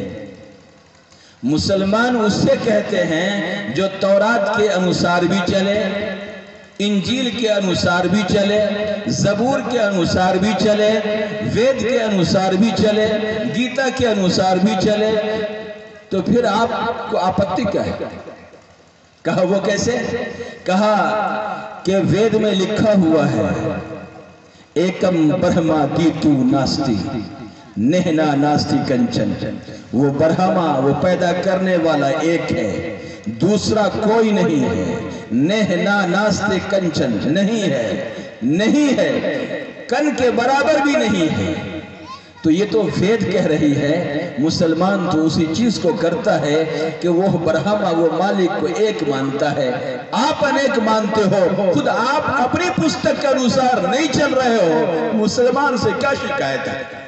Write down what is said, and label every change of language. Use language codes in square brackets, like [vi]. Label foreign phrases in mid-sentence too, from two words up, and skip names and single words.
[ur] مسلمان اسے کہتے ہیں جو تورات کے انوسار بھی چلے، انجیل کے انوسار بھی چلے، زبور کے انوسار بھی چلے، وید کے انوسار بھی چلے، گیتا کے انوسار بھی چلے۔ تو پھر آپ کو آپتی کیا ہے؟ کہا وہ کیسے؟ کہا کہ وید میں لکھا ہوا ہے [sa] एकम् ब्रह्म द्वितीयो नास्ति नेह नास्ति किंचन, [ur] وہ برہما، وہ پیدا کرنے والا ایک ہے، دوسرا کوئی نہیں ہے، [sa] नेह नास्ति किंचन, [ur] نہیں ہے، کن کے برابر بھی نہیں ہے۔ تو یہ تو وید کہہ رہی ہے، مسلمان تو اسی چیز کو کرتا ہے کہ وہ برہما، وہ مالک کو ایک مانتا ہے، آپ انیک مانتے ہو، خود آپ اپنی پستک کے انوسار نہیں چل رہے ہو، مسلمان سے کیا شکایت ہے؟